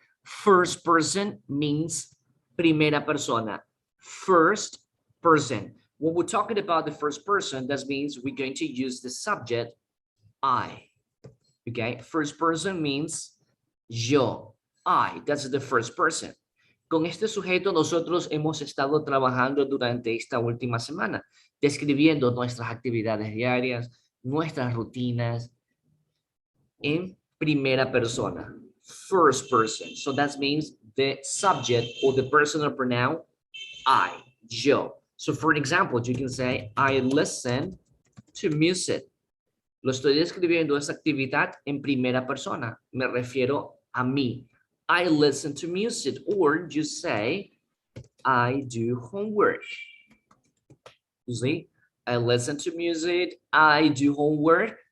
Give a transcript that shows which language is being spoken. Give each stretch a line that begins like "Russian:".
English: First person means
Spanish: primera persona.
English: First person. When we're talking about the first person, that means we're going to use the subject I. Okay, first person means yo, I. That's the first person.
Spanish: Con este sujeto nosotros hemos estado trabajando durante esta última semana, describiendo nuestras actividades diarias, nuestras rutinas en primera persona,
English: first person. So that means the subject or the personal pronoun I, yo. So for example, you can say, I listen to music.
Spanish: Lo estoy describiendo esa actividad en primera persona. Me refiero a mí.
English: I listen to music, or you say, I do homework. You see, I listen to music, I do homework.